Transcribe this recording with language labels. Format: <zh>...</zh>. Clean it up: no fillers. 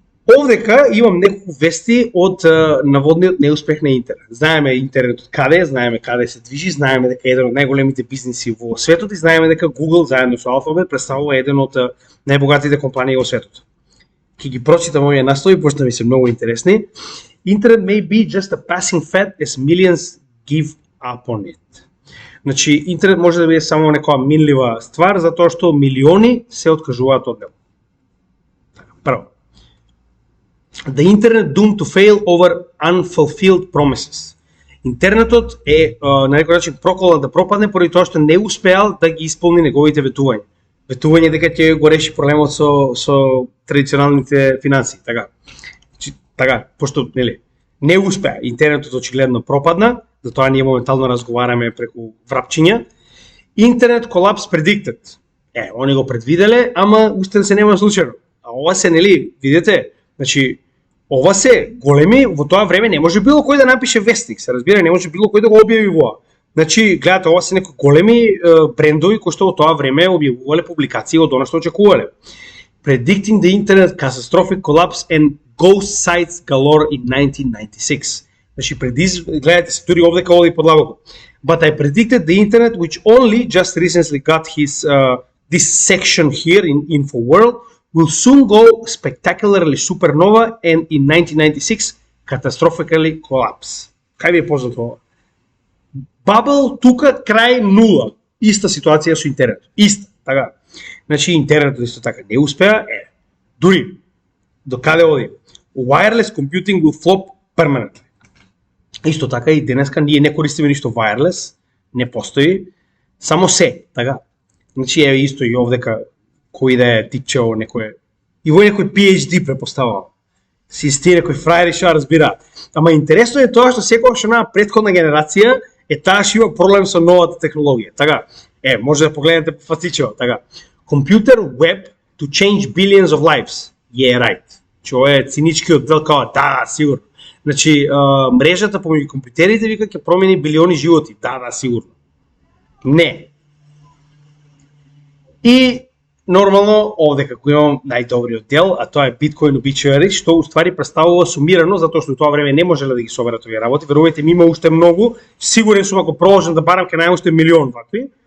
<mk>Овдека имам неколку вести од наводниот неуспех на интернет. Знаеме интернетот каде, знаеме каде се движи, знаеме дека е еден од најголемите бизниси во светот и знаеме дека Google заедно со Alphabet представува еден од најбогатите компании во светот. Ќе ги прочитам овие наслови, пошто ми се многу интересни.</mk> <en>Internet may be just a passing fad as millions give up on it.</en> <mk>Значи, интернет може да биде само некоја минлива ствар, затоа што милиони се откажуваат од него. Прво.</mk> <en>The internet doomed to fail over unfulfilled promises.</en> <mk>Интернетот е на некој начин проколан да пропадне поради тоа што не успеал да ги исполни неговите ветувања. Ветување дека ќе го реши проблемот со традиционалните финанси, така. Така, пошто нели не успеа, интернетот очигледно пропадна, затоа ние моментално разговараме преку врапчиња. Интернет колапс</mk> <en>predicted.</en> <mk>Они го предвиделе, ама уште се нема случајно. А ова се, нели, видите, значи ова се големи, во тоа време не може било кој да напише вестник, се разбира, не може било кој да го објави во. Значи, гледате, ова се некои големи брендови кои што во тоа време објавувале публикации од она што очекувале.</mk> <en>Predicting the internet catastrophic collapse and ghost sites galore in 1996.</en> <mk>Значи, гледате се, дури овдека оди подлабоко.</mk> <en>But I predicted the internet, which only just recently got this section here in InfoWorld, will soon go spectacularly supernova and in 1996 catastrophically collapse.</en> <mk>Кај ви е познато ова? Бабл тука крај нула. Иста ситуација со интернет. Иста, така. Значи интернетот исто така не успеа, дури до каде оди?</mk> <en>Wireless computing will flop permanently.</en> <mk>Исто така и денеска ние не користиме ништо wireless, не постои, само се, така. Значи еве исто и овдека кој да е типчео некој и во некој PhD препоставува. Си сти некој фраери што разбира. Ама интересно е тоа што секогаш на претходна генерација таа што има проблем со новата технологија. Така, може да погледнете по фацичево, така.</mk> <en>Computer web to change billions of lives. Right.</en> <mk>Што е циничкиот дел као да, сигурно. Значи, мрежата помеѓу компјутерите вика ќе промени билиони животи. Да, сигурно. Не. И нормално овде како имам најдобриот дел, а тоа е Bitcoin Obituary, што уствари представува сумирано, затоа што тоа време не можеле да ги соберат овие работи. Верувајте ми, има уште многу. Сигурен сум ако продолжам да барам ќе најде уште милион вакви.</mk>